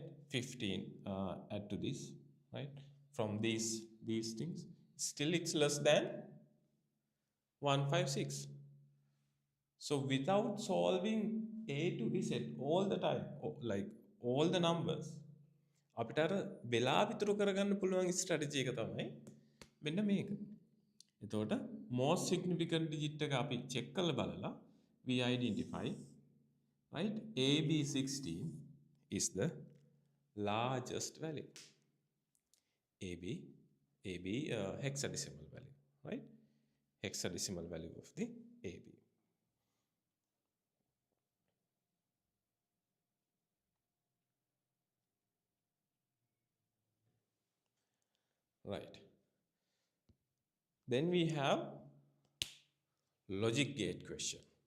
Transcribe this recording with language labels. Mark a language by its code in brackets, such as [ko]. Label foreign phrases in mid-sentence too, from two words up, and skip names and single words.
[en] 15 add to this, right? From these things, still it's less than 156. So without solving A to Z all the time, like all the numbers, [si] අපිට අර වෙලා විතර කරගන්න පුළුවන් ස්ට්‍රැටජි එක තමයි මෙන්න මේක. එතකොට [en] most significant digit [si] එක අපි check කරලා බලලා [en] we identify, right? AB16 is the largest value. AB AB hexadecimal value, right? Hexadecimal value of the AB. Right. Then we have logic gate question.